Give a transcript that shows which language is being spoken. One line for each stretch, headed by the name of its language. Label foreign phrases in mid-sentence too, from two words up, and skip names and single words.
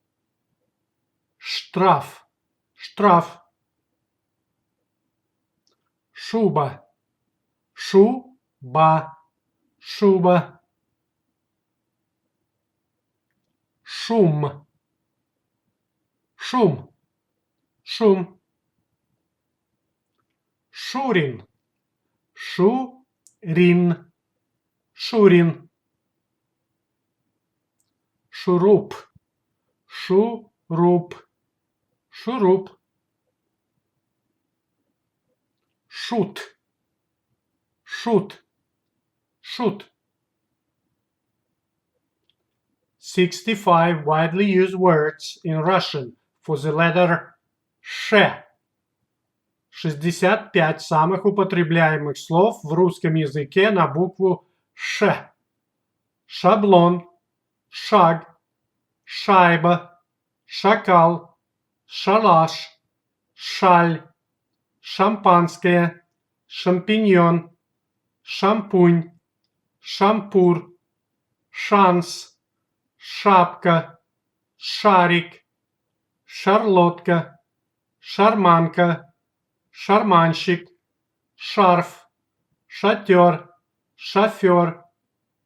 Russian: штраф, штраф, шуба, шуба, шуба, шум, шум, шум, шурин, шурин, шурин, шуруп, шуруп, шуруп, шут, шут, шут.
English: 65 widely used words in Russian for the letter sh.
Russian: 65 самых употребляемых слов в русском языке на букву ш. Шаблон, шаг, шайба, шакал, шалаш, шаль, шампанское, шампиньон, шампунь, шампур, шанс, шапка, шарик, шарлотка, шарманка, шарманщик, шарф, шатер, шофер,